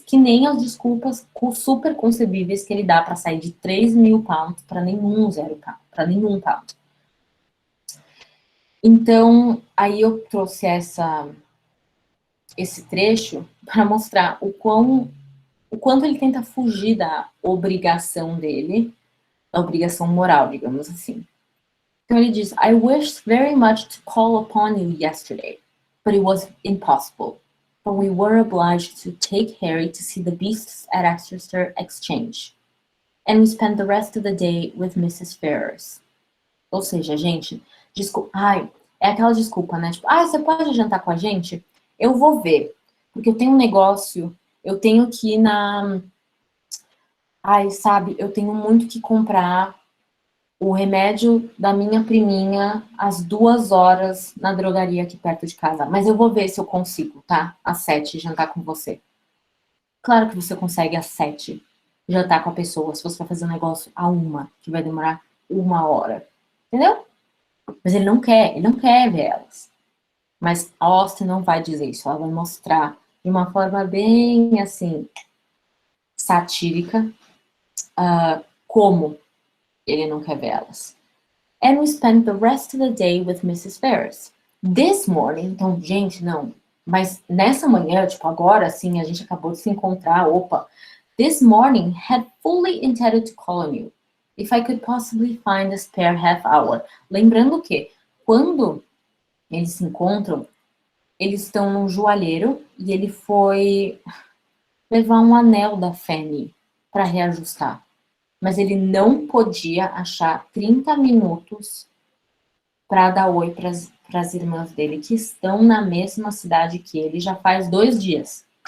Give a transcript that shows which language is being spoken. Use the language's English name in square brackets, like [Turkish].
[Portuguese] Que nem as desculpas super concebíveis que ele dá para sair de 3.000 pounds para nenhum zero pound, para nenhum pound. Então, aí eu trouxe esse trecho para mostrar o quanto ele tenta fugir da obrigação dele, da obrigação moral, digamos assim. Então ele diz, [English] I wished very much to call upon you yesterday, but it was impossible, for we were obliged to take Harry to see the beasts at Exeter Exchange, and we spent the rest of the day with Mrs. Ferrars. [Portuguese] Ou seja, gente, desculpa, ai, é aquela desculpa, né? Tipo, você pode jantar com a gente? Eu vou ver, porque eu tenho um negócio, eu tenho que ir sabe, eu tenho muito que comprar o remédio da minha priminha às 2 horas na drogaria aqui perto de casa. Mas eu vou ver se eu consigo, tá? Às 7 jantar com você. Claro que você consegue às 7 jantar com a pessoa, se você vai fazer um negócio à 1, que vai demorar 1 hora. Entendeu? Mas ele não quer ver elas. Mas a Austin não vai dizer isso, ela vai mostrar de uma forma bem, assim, satírica, como ele não quer ver elas. [English] And we spent the rest of the day with Mrs. Ferrars. This morning, [Portuguese] então, gente, não. Mas nessa manhã, tipo, agora sim, a gente acabou de se encontrar, opa. [English] This morning had fully intended to call on you, if I could possibly find a spare half hour. [Portuguese] Lembrando que, quando eles se encontram, eles estão num joalheiro e ele foi levar um anel da Fanny para reajustar. Mas ele não podia achar 30 minutos para dar oi para as irmãs dele, que estão na mesma cidade que ele já faz 2 dias.